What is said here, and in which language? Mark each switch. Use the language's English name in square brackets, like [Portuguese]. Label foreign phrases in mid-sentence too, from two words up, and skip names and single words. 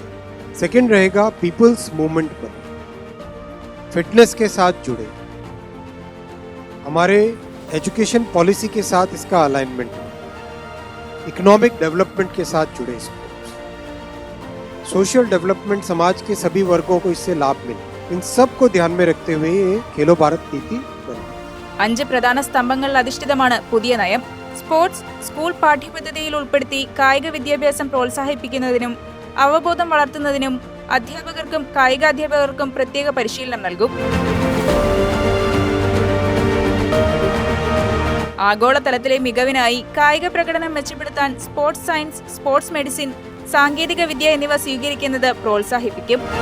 [Hindi] सेकेंड रहेगा [English] people's movement [Hindi] पर, फिटनेस के साथ जुड़े, हमारे [English] education policy [Hindi] के साथ इसका अलाइनमेंट हो, [English] economic development [Hindi] के साथ जुड़े [English] sports, social development, [Hindi] समाज के सभी वर्गों को इससे लाभ मिले. इन सब को ध्यान में रखते हुए ये खेलो भारत नीति बनी. [Malayalam] 5 പ്രധാന സ്തംഭങ്ങളിൽ അധിഷ്ഠിതമാണ് പുതിയ നയം. [English] sports school [Malayalam] പാഠ്യപദ്ധതിയിൽ ഉൾപ്പെടുത്തി കായിക വിദ്യാഭ്യാസം പ്രോത്സാഹിപ്പിക്കുന്നതിനും അവബോധം വളർത്തുന്നതിനും അധ്യാപകർക്കും കായികാധ്യാപകർക്കും പ്രത്യേക പരിശീലനം നൽകും. ആഗോളതലത്തിലെ മികവിനായി കായിക പ്രകടനം മെച്ചപ്പെടുത്താൻ [English] sports science, sports medicine, [Malayalam] സാങ്കേതിക വിദ്യ എന്നിവ സ്വീകരിക്കുന്നത് പ്രോത്സാഹിപ്പിക്കും.